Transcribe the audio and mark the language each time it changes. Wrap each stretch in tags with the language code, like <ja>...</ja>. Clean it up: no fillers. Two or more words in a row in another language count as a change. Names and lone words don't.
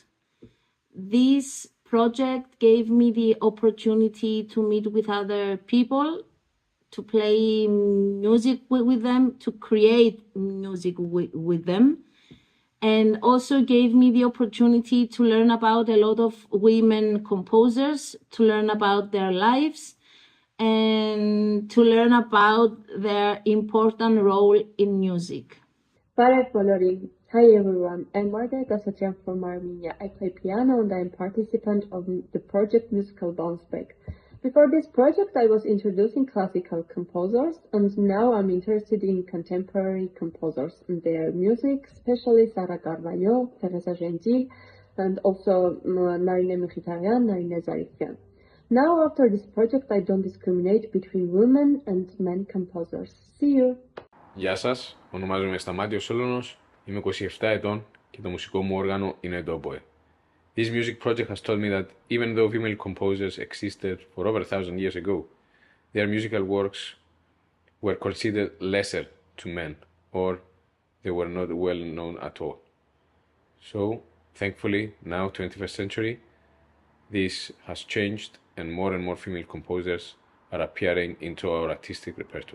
<en>This project gave me the opportunity to meet with other people, to play music with them, to create music with them, and also gave me the opportunity to learn about a lot of women composers, to learn about their lives, and to learn about their important role in music.</en> <hy>Բարև բոլորին.</hy> <en>Hi everyone, I'm Margaret Asatian from Armenia. I play piano and I'm participant of the project Musical Bounce Back. Before this project, I was introducing classical composers, and now I'm interested in contemporary composers and their music, especially Sara Carvalho, Teresa Gentil, and also Narine Mkhitaryan, Narine Zarifyan. Now, after this project, I don't discriminate between women and men composers. See you!</en> <el>Γεια σας, ονομάζομαι Σταμάτιος Σόλωνος, είμαι 27 ετών και το μουσικό μου όργανο είναι το oboe.</el> <en>This music project has taught me that even though female composers existed for over 1,000 years ago, their musical works were considered lesser to men, or they were not well known at all. So, thankfully, now, 21st century, this has changed and more female composers are appearing into our artistic repertoire.</en>